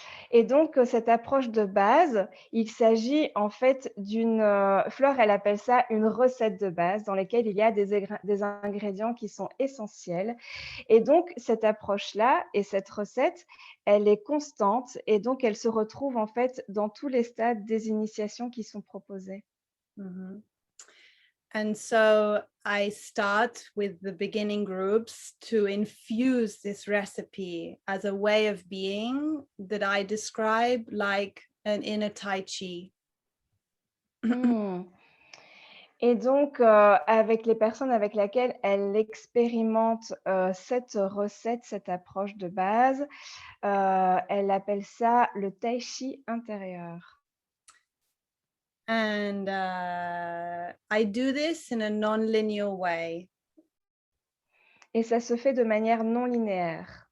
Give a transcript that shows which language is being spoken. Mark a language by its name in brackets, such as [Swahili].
[French] Et donc, cette approche de base, il s'agit en fait d'une, Fleur, elle appelle ça une recette de base dans laquelle il y a des ingrédients qui sont essentiels. Et donc, cette approche-là et cette recette, elle est constante et donc elle se retrouve en fait dans tous les stades des initiations qui sont proposées. Mm-hmm. [English] And so I start with the beginning groups to infuse this recipe as a way of being that I describe like an inner Tai Chi. Hmm. [French] Et donc, avec les personnes avec lesquelles elle expérimente, cette recette, cette approche de base, elle appelle ça le tai chi intérieur. [English] And I do this in a non-linear way, [French] Et ça se fait de manière non linéaire.